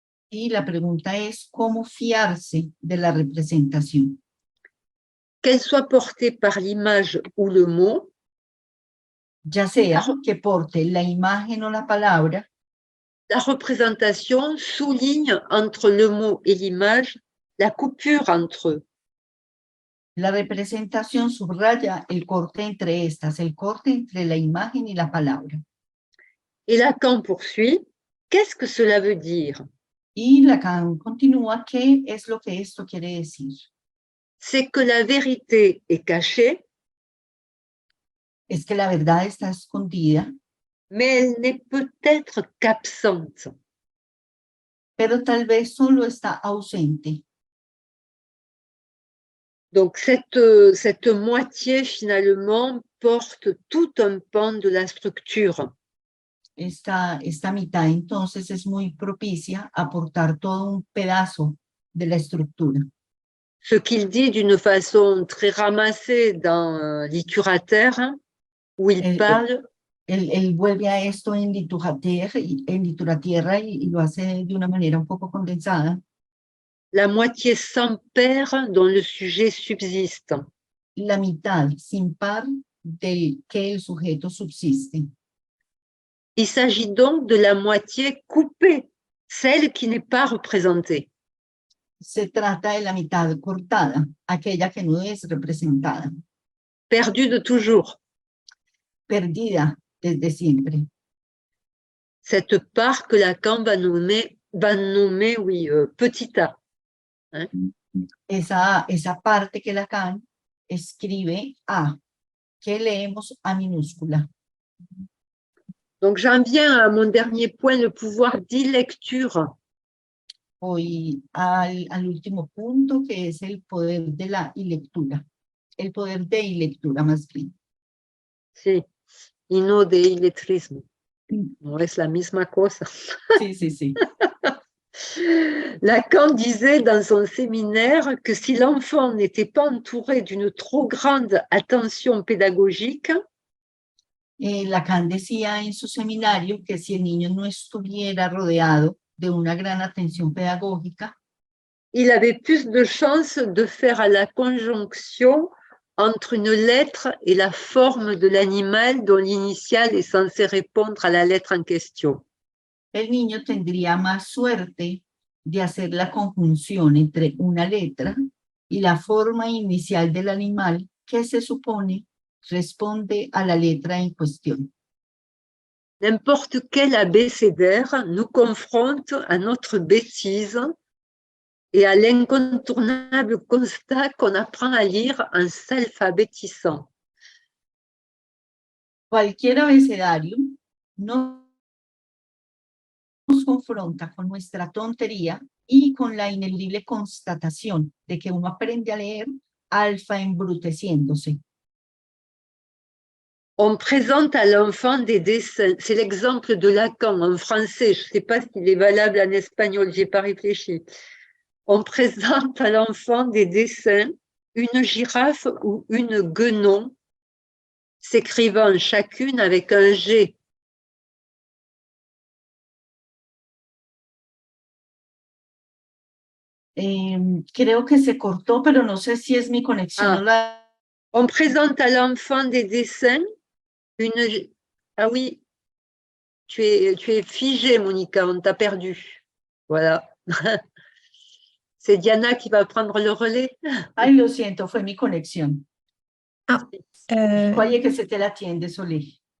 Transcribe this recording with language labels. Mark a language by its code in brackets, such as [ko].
[es] Y la pregunta es cómo fiarse de la representación. [fr] Qu'elle soit portée par l'image ou le mot, [es] Ya sea que porte la imagen o la palabra, [fr] la représentation souligne entre le mot et l'image la coupure entre eux. [es] la representación subraya el corte entre estas, el corte entre la imagen y la palabra. [fr] Et Lacan poursuit, qu'est-ce que cela veut dire? [es] Y Lacan continúa, ¿qué es lo que esto quiere decir? [fr] C'est que la vérité est cachée, [es] Es que la verdad está escondida, [fr] mais elle n'est peut-être qu'absente. [es] pero tal vez solo está ausente. [fr] Donc cette moitié finalement porte tout un pan de la structure. [es] Esta mitad entonces es muy propicia a aportar todo un pedazo de la estructura. [fr] Ce qu'il dit d'une façon très ramassée dans Littérature, où il parle [es] Él vuelve a esto en Littérature y lo hace de una manera un poco condensada. [fr] la moitié sans pair dont le sujet subsiste. [es] La mitad sin par del que el sujeto subsiste. [fr] Il s'agit donc de la moitié coupée, celle qui n'est pas représentée. [es] Se trata de la mitad cortada, aquella que no es representada, [fr] Perdue de toujours. [es] perdida desde siempre. [fr] Cette part que Lacan va nommer petit a. Hein? [es] Esa parte que Lacan escribe A, que leemos A minúscula. [fr] Donc j'en viens à mon dernier point, le pouvoir d'illecture. [es] Voy al último punto, que es el poder de la ilectura. El poder de ilectura, más bien. Sí, y no de iletrismo. No es la misma cosa. Sí, sí, sí. [fr] Lacan disait dans son séminaire que si l'enfant n'était pas entouré d'une trop grande attention pédagogique, [es] Lacan decía en su seminario que si el niño no estuviera rodeado de una gran atención pedagógica, [fr] il avait plus de chances de faire la conjonction entre une lettre et la forme de l'animal dont l'initiale est censée répondre à la lettre en question. [es] el niño tendría más suerte de hacer la conjunción entre una letra y la forma inicial del animal que se supone responde a la letra en cuestión. [fr] N'importe quel abécédaire nous confronte à notre bêtise et à l'incontournable constat qu'on apprend à lire en s'alphabétisant. [es] Cualquier abecedario nos confronta con nuestra tontería y con la ineludible constatación de que uno aprende a leer alfa embruteciéndose. [fr] On présente à l'enfant des dessins. C'est l'exemple de Lacan en français. Je ne sais pas s'il est valable en espagnol, je n'ai pas réfléchi. On présente à l'enfant des dessins, une girafe ou une guenon, s'écrivant chacune avec un G. [es] Creo que se cortó, pero no sé si es mi conexión. Ah. No la... [fr] On présente à l'enfant des dessins, une... Ah oui, tu es figée, Monica, on t'a perdu. Voilà. C'est Diana qui va prendre le relais. [es] Ay, lo siento, fue mi conexión. Ah, [fr] Je croyais que c'était la tienne, désolé.